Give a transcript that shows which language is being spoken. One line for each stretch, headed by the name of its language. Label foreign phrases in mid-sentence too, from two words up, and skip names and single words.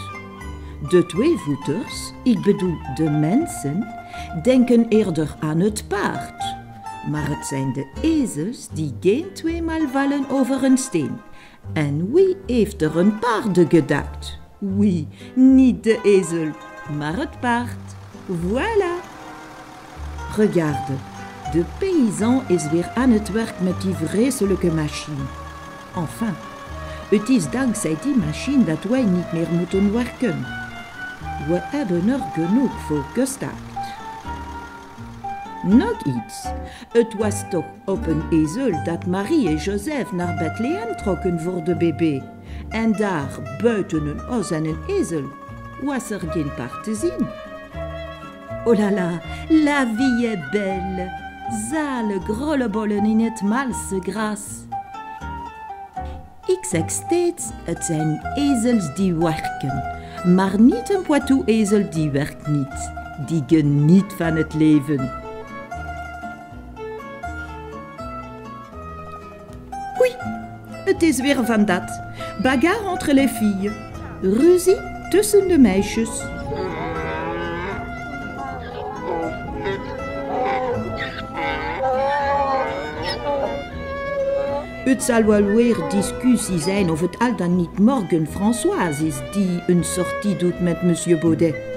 Dutch: De tweevoeters, ik bedoel de mensen, denken eerder aan het paard. Maar het zijn de ezels die geen tweemaal vallen over een steen. En wie heeft er een paard gedacht? Wie, niet de ezel, maar het paard.
French: Voilà. Regarde.
Dutch: De paysan is weer aan het werk met die vreselijke machine. Enfin, het is dankzij die machine dat wij niet meer moeten werken. We hebben er genoeg voor gestaakt. Nog iets. Het was toch op een ezel dat Marie en Joseph naar Bethlehem trokken voor de bébé. En daar, buiten een os en een ezel, was er geen paard te zien.
French: Oh là là, la vie est belle.
Dutch: Zale grollebollen in het malse gras. Ik zeg steeds, het zijn ezels die werken. Maar niet een Poitou-ezel die werkt niet. Die geniet van het leven. Oei, het is weer van dat.
French: Bagarre entre les filles.
Dutch: Ruzie tussen de meisjes. Het zal wel weer discussie zijn of het al dan niet morgen Françoise is die een sortie doet met Monsieur Baudet.